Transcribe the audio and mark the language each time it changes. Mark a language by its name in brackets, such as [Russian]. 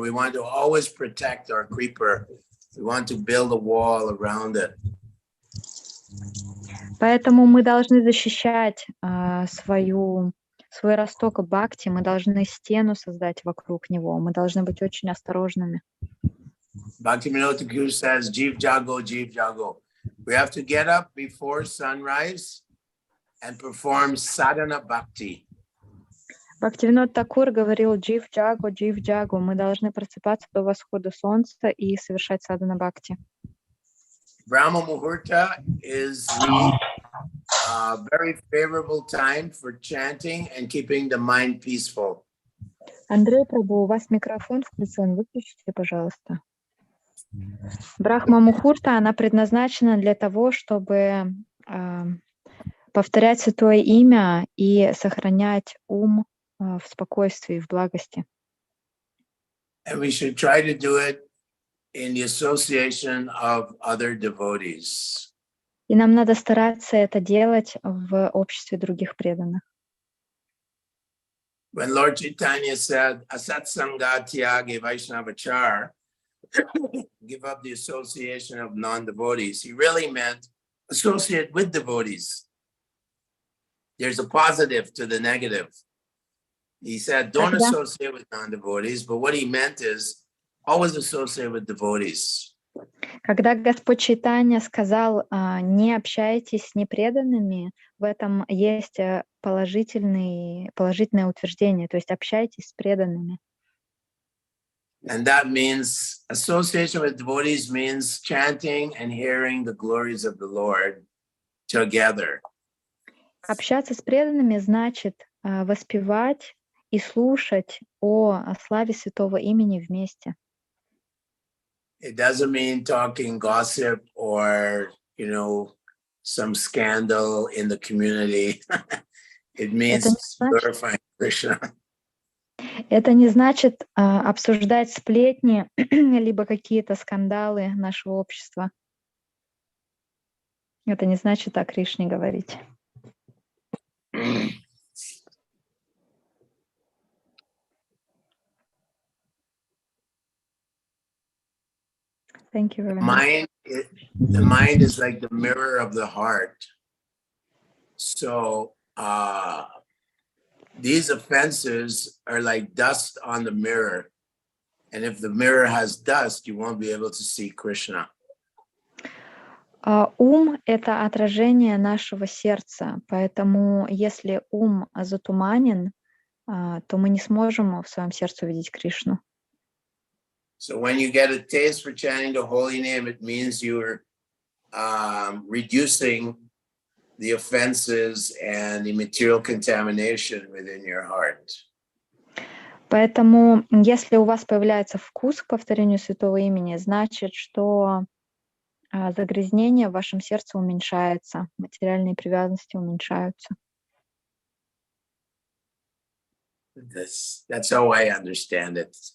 [English] We want to always protect our creeper. We want to build a wall around it. [Russian] Поэтому мы должны защищать свой росток бхакти, мы должны стену создать вокруг него, мы должны быть очень осторожными. [English] Bhaktivinoda Thakur says, Jeev Jago, Jeev Jago. We have to get up before sunrise and perform sadhana bhakti. [Russian] Бхактивинод Такур говорил Джив Джаго, Джив Джаго. Мы должны просыпаться до восхода солнца и совершать садхана бхакти. [English] Brahma Muhurta is the very favorable time for chanting and keeping the mind peaceful. [Russian] Андрей Прабху, у вас микрофон включен, выключите, пожалуйста. Брахма Мухурта, она предназначена для того, чтобы повторять святое имя и сохранять ум в спокойствии, в благости. [English] And we should try to do it in the association of other devotees. [Russian] И нам надо стараться это делать в обществе других преданных. [English] When Lord Chaitanya said, [Bangla] Asat Sangha Tyage Vaishnavachar, [English] give up the association of non-devotees. He really meant associate with devotees. There's a positive to the negative. He said, don't associate with non-devotees, but what he meant is always associate with devotees. [Russian] Когда Господь Чайтанья сказал, не общайтесь с непреданными, в этом есть положительное утверждение, то есть общайтесь с преданными. [English] And that means association with devotees means chanting and hearing the glories of the Lord together. [Russian] Общаться с преданными значит воспевать и слушать о славе святого имени вместе. [English] It doesn't mean talking gossip or, some scandal in the community. It means glorifying Krishna. [Russian] Это не значит обсуждать сплетни либо какие-то скандалы нашего общества. Это не значит о Кришне говорить. [English] Thank you very much. The mind is like the mirror of the heart. So these offenses are like dust on the mirror. And if the mirror has dust, you won't be able to see Krishna. [Russian] Ум — это отражение нашего сердца. Поэтому если ум затуманен, то мы не сможем в своем сердце увидеть Кришну. [English] So when you get a taste for chanting the holy name, it means you're reducing the offenses and the material contamination within your heart. [Russian] Поэтому, если у вас появляется вкус к повторению святого имени, значит, что загрязнение в вашем сердце уменьшается, материальные привязанности уменьшаются. [English] That's how I understand it.